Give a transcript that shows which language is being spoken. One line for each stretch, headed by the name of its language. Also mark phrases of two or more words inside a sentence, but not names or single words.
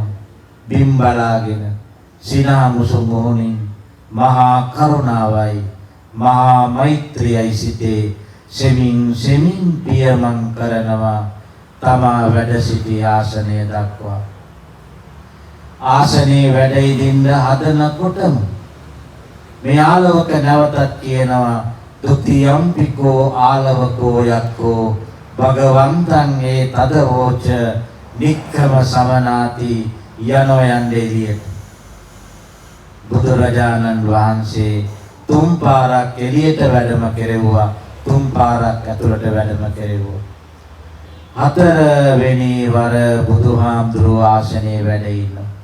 Sinhala: බිම් බලාගෙන සිනහ මුසු මොහොනින් මහා කරුණාවයි මහා මෛත්‍රියයි සිටේ සෙමින් පියමන් කරනවා තමා වැඩ සිටි ආසනය දක්වා. ආසනයේ වැඩ ඉදින්න හදනකොටම මේ ආලවක නැවතත් කියනවා
Pali: ဒ ුතියම්පිකෝ ආලවකෝ යක්කෝ භගවන්තං ඒ තදවෝච නික්කම සමනාති
Sinhala: යනෝ යන්නේ එළියට. බුදුරජාණන් වහන්සේ තුන් පාරක් එළියට වැඩම කෙරෙව්වා. තුන් පාරක් ඇතුළට වැඩම කෙරෙව්වා. හතරවෙනි වර බුදුහාමුදුරුවෝ ආසනයේ වැඩ ඉන්නවා.